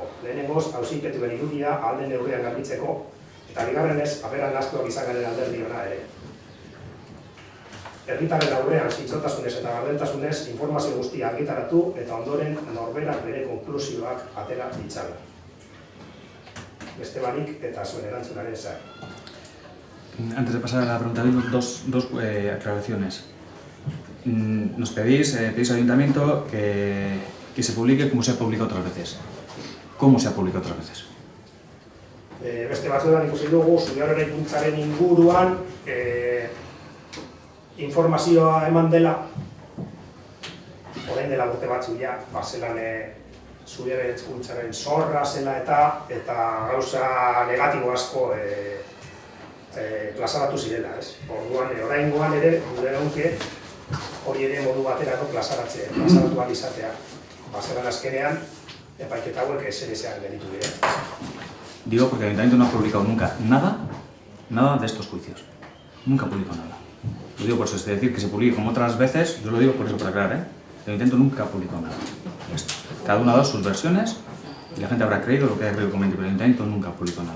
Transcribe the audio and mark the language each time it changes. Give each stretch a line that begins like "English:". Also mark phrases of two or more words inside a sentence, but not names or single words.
Basque: Lehenengoz, auzipetuen irudia ahal den neurrian garbitzeko, eta bigarrenez, aberan nahastuak izan garen alderdi ona ere. Herritarren aurrean zintzotasunez eta gardentasunez informazio guztia argitaratu eta ondoren norberak bere konklusioak atera ditzala. Beste barik eta zuen erantzunaren zai.
Spanish: Antes de pasar a la pregunta, dos aclaraciones. Nos pedís al Ayuntamiento que se publique como se ha publicado otras veces. ¿Cómo se ha publicado otras veces?
Basque: Beste batzuetan ikusi dugu, zure eraikuntzaren inguruan informazioa eman dela, orain dela urte batzu ja, zelan zure eraikuntzaren zorra zela eta gauza negatibo asko plazaratu zirela, ez? Orduan, oraingoan ere, gure egunke, hori ere modu baterako plazaratu ahal izatea. Zelan azkenean, epaiketa hauek esean genitu dira.
Spanish: Digo porque el Ayuntamiento no ha publicado nunca nada de estos juicios. Nunca ha publicado nada. Lo digo por eso, es decir, que se publique como otras veces, yo lo digo por eso, para aclarar, El Ayuntamiento nunca ha publicado nada. Esto. Cada uno ha dado sus versiones y la gente habrá creído lo que haya creído conveniente, pero el Ayuntamiento nunca ha publicado nada.